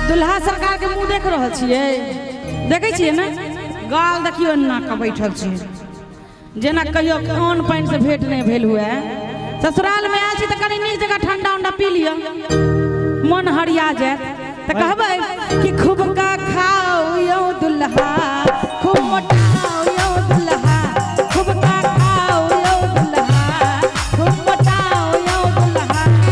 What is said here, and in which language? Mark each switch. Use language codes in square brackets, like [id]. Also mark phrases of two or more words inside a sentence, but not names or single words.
[mai] दुल्हा सरकार के मुंह देख रहा छिए, देखे छिए ना, गाल देखियो ना के बैठल छी, जेना कहियो अन्न पानी से भेंट नहीं भेल हुए। ससुराल में आयल छी त कनी नीक जगह ठंडा उंडा पी लियो, मन हरिया जाए। त कहबै कि खूब का खाओ यो दुल्हा, खूब मोटाओ यो दुल्हा, खूब का खाओ यो दुल्हा, खूब मोटाओ यो दुल्हा।